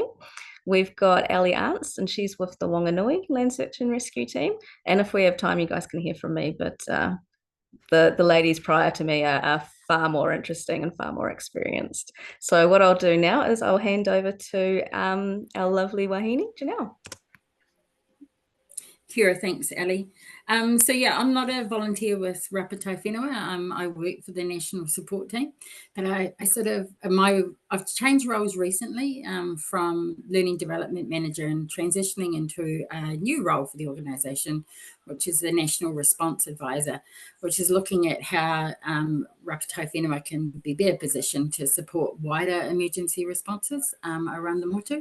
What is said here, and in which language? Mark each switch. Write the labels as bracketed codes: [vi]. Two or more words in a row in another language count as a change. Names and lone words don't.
[en] We've got Ellie Arntz, and she's with the Wanganui Land Search and Rescue team. And if we have time, you guys can hear from me, but the ladies prior to me are far more interesting and far more experienced. So what I'll do now is I'll hand over to our lovely wahine, Janelle. [mi] Kia ora, [en] thanks, Ellie. So yeah, I'm not a volunteer with Rapatai Whenua. I work for the national support team, but I've changed roles recently from learning development manager and transitioning into a new role for the organisation, which is the national response advisor, which is looking at how Rapatai Whenua can be better positioned to support wider emergency responses around the motu.